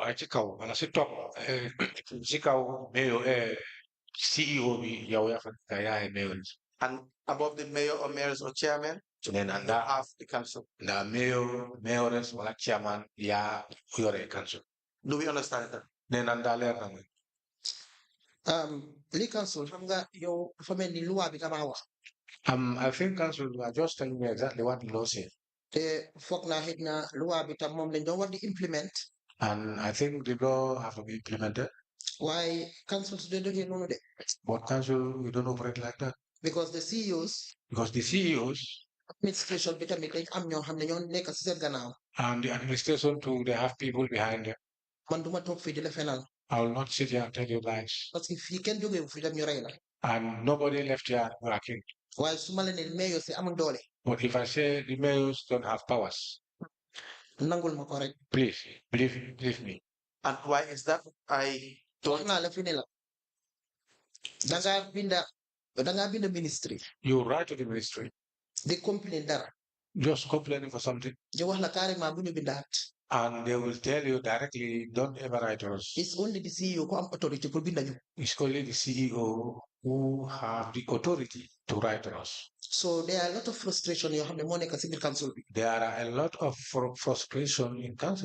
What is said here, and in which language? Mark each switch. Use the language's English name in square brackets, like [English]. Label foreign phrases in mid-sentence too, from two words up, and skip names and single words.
[English] And above the mayor or mayoress or chairman, then have the council. The mayor, mayoress, or chairman, council. Do we understand that? Then [Wolof] Lead council xam nga yow dafa mel ni loi bi nga maa wax. [English] I think council are just telling me exactly what the law says. [Wolof] Te foog naa xëy na loi bi tam moom lañ doon war di implement. [English] And I think the law have to be implemented. Why councils they don't know that? But council, we don't operate like that. Because the CEOs. Because the CEOs. [Wolof] Administration bi tamit dañ am ñoo xam ne ñoo nekk si seen gannaaw. [English] And the administration too, they have people behind them. [Wolof] Man duma toog fii di la fenal. [English] I will not sit here and tell you lies. [French] Parce que [Wolof] fii kenn jógee fi dem ñu rey la. [English] And nobody left here working. [Wolof] Waaye su ma la ne mayors yi amul doole. [English] But if I say the mayors don't have powers. [Wolof] Nangul ma ko rek. [English] Please, believe me. And why is that? I don't. [Wolof] Naa la fi ne la. Danga binda ministry. [English] You write to the ministry. They complain dara. Just complaining for something. [Wolof] Ñu wax la carrément bu ñu bindaat. [English] And they will tell you directly, don't ever write us. It's only the CEO who have authority to bind you. It's only the CEO who have the authority to write us. So there are a lot of frustration you have the money civil council. There are a lot of frustration in council.